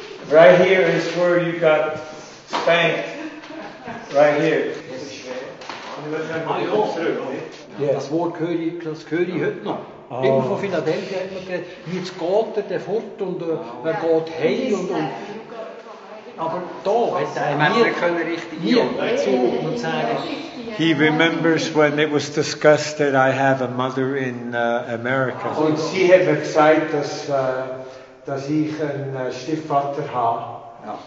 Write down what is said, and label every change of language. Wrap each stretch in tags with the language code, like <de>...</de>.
<en>Right here is where you got spanked. Right here.</en> <de>Das Wort höre ich heute noch. Immer von Philadelphia hat man geredet, jetzt geht der fort und er geht heim und aber da hat er nie zugucken und sagen,</de> <en>He remembers when it was discussed that I have a mother in America.</en> <de>Und sie hat mir gesagt, dass ich einen Stiefvater habe. Ja.</de>